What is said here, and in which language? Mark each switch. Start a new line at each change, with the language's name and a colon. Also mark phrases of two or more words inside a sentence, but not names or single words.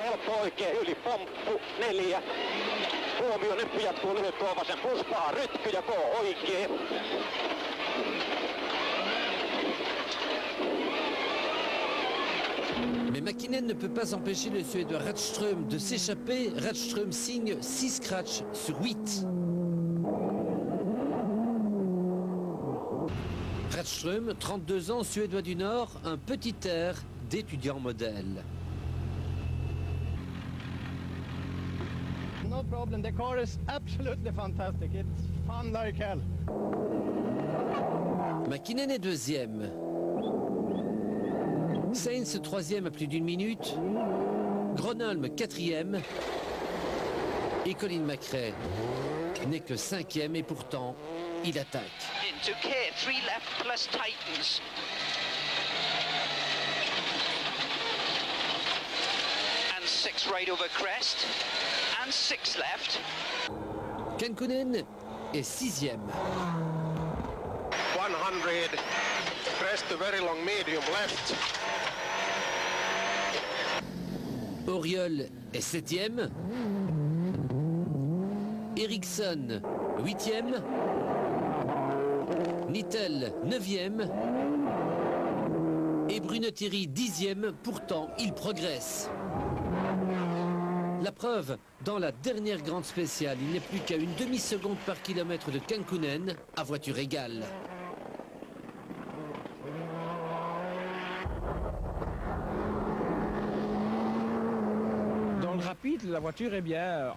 French: Mais Mäkinen ne peut pas empêcher le Suédois Rättström de s'échapper. Rättström signe 6 scratchs sur 8. Rättström, 32 ans, Suédois du Nord, un petit air d'étudiant modèle.
English: No problem, the car is absolutely fantastic. It's fun like hell.
French: Mäkinen est 2e. Sainz 3e à plus d'1 minute. Gronholm 4e. Et Colin McRae n'est que 5e et pourtant il attaque.
English: Into K3 left plus tightens. And 6 right over crest. And 6 left.
French: Kankkunen est 6e.
English: 100, crest to very long medium left.
French: Auriol est 7e. Eriksson 8e. Nittel 9e. Et Bruno Thierry 10e. Pourtant, il progresse. La preuve, dans la dernière grande spéciale, il n'est plus qu'à une demi-seconde par kilomètre de Kankkunen à voiture égale. Dans le rapide, la voiture est bien.